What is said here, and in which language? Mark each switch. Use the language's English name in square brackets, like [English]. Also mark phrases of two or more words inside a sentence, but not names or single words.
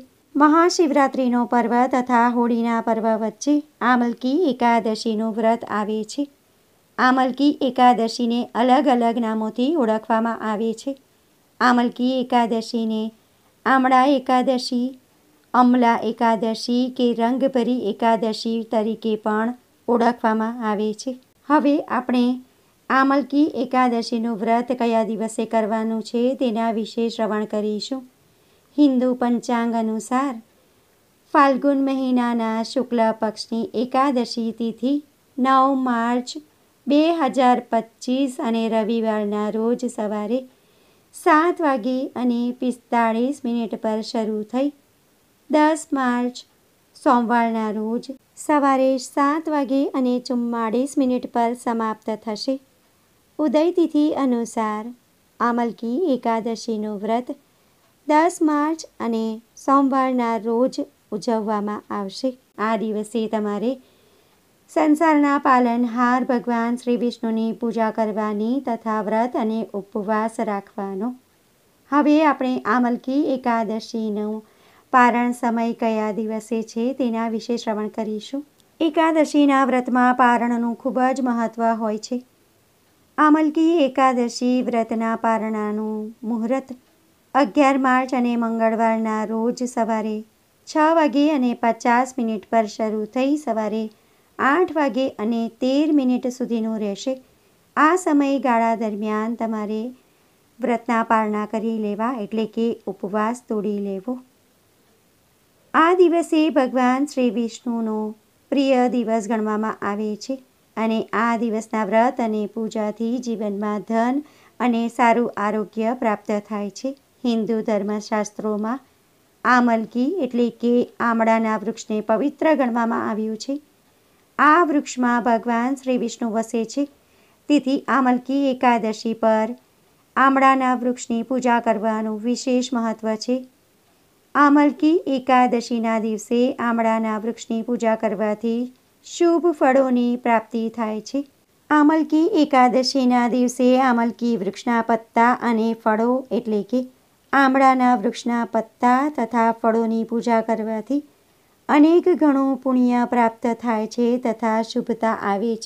[Gujarati] મહાશિવરાત્રિનો પર્વ તથા હોળીના પર્વ વચ્ચે આમલકી એકાદશીનું વ્રત આવે છે। આમલકી એકાદશીને અલગ અલગ નામોથી ઓળખવામાં આવે છે। આમલકી એકાદશીને આમળા એકાદશી, અમલા એકાદશી કે રંગભરી એકાદશી તરીકે પણ ઓળખવામાં આવે છે। હવે આપણે આમલકી એકાદશીનું વ્રત કયા દિવસે કરવાનું છે તેના વિશે શ્રવણ કરીશું। હિંદુ પંચાંગ અનુસાર ફાલ્ગુન મહિનાના શુક્લ પક્ષની એકાદશી તિથિ 9 માર્ચ 2025 અને રવિવારના રોજ સવારે 7:45 પર શરૂ થઈ 10 માર્ચ સોમવારના રોજ સવારે 7:44 પર સમાપ્ત થશે। ઉદય તિથિ અનુસાર આમલકી એકાદશીનું વ્રત 10 માર્ચ અને સોમવારના રોજ ઉજવવામાં આવશે। આ દિવસે તમારે સંસારના પાલનહાર ભગવાન શ્રી વિષ્ણુની પૂજા કરવાની તથા વ્રત અને ઉપવાસ રાખવાનો। હવે આપણે આમલકી એકાદશીનો પારણ સમય કયા દિવસે છે તેના વિશે શ્રવણ કરીશું। એકાદશીના વ્રતમાં પારણનું ખૂબ જ મહત્વ હોય છે। આમલકી એકાદશી વ્રતના પારણાનું મુહૂર્ત 11 માર્ચ અને મંગળવારના રોજ સવારે 6:50 પર શરૂ થઈ સવારે 8:13 સુધીનું રહેશે। આ સમયગાળા દરમિયાન તમારે વ્રતના પારણા કરી લેવા એટલે કે ઉપવાસ તોડી લેવો। આ દિવસે ભગવાન શ્રી વિષ્ણુનો પ્રિય દિવસ ગણવામાં આવે છે અને આ દિવસના વ્રત અને પૂજાથી જીવનમાં ધન અને સારું આરોગ્ય પ્રાપ્ત થાય છે। હિંદુ ધર્મશાસ્ત્રોમાં આમલકી એટલે કે આમળાના વૃક્ષને પવિત્ર ગણવામાં આવ્યું છે। આ વૃક્ષ મેં ભગવાન શ્રી વિષ્ણુ વસે છે, તેથી આમલકી એકાદશી પર આમળાના વૃક્ષની પૂજા કરવાનું વિશેષ મહત્વ છે। આમલકી એકાદશીના દિવસે આમળાના વૃક્ષની પૂજા કરવાથી શુભ ફળોની પ્રાપ્તિ થાય છે। આમલકી એકાદશીના દિવસે આમલકી વૃક્ષના પત્તા અને ફળો એટલે કે આમળાના વૃક્ષના પત્તા તથા ફળોની પૂજા કરવાથી અનેક ગણું પુણ્ય પ્રાપ્ત થાય છે તથા શુભતા આવે છે.